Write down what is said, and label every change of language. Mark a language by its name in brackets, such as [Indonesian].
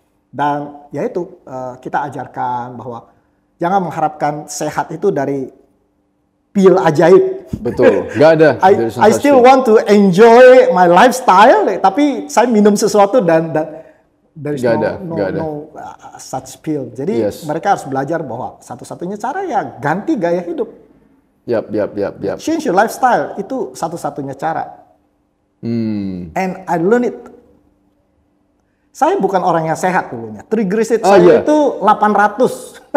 [Indonesian] Dan ya itu kita ajarkan bahwa jangan mengharapkan sehat itu dari pil ajaib. Betul, nggak ada. [English] I still want to enjoy my lifestyle, [Indonesian] tapi saya minum sesuatu dan [English] there is no such pill. [Indonesian] Jadi mereka harus belajar bahwa satu-satunya cara ya ganti gaya hidup. Yap. [English] Change your lifestyle [Indonesian] itu satu-satunya cara. [English] And I learn it. [Indonesian] Saya bukan orang yang sehat dulunya. Triglyceride saya itu 800.